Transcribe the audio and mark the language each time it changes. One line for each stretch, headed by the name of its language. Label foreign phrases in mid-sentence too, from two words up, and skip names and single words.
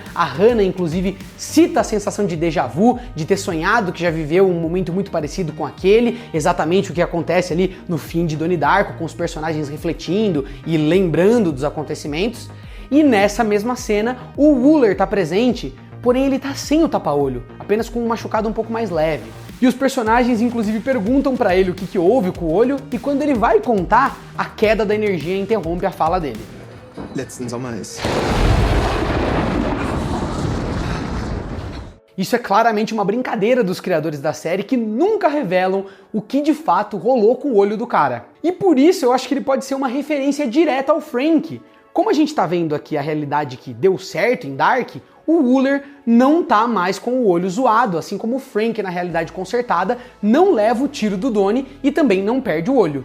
Portuguese: A Hannah, inclusive, cita a sensação de
French: déjà vu,
Portuguese: de ter sonhado que já viveu um momento muito parecido com aquele, exatamente o que acontece ali no fim de Donnie Darko, com os personagens refletindo e lembrando dos acontecimentos. E nessa mesma cena, o Wooler tá presente, porém ele tá sem o tapa-olho, apenas com um machucado um pouco mais leve. E os personagens inclusive perguntam pra ele o que houve com o olho, e quando ele vai contar, a queda da energia interrompe a fala dele.
German: Letzten Sommer ist...
Portuguese: Isso é claramente uma brincadeira dos criadores da série que nunca revelam o que de fato rolou com o olho do cara. E por isso eu acho que ele pode ser uma referência direta ao Frank. Como a gente tá vendo aqui a realidade que deu certo em Dark, o Wooler não tá mais com o olho zoado, assim como o Frank na realidade consertada não leva o tiro do Donnie e também não perde o olho.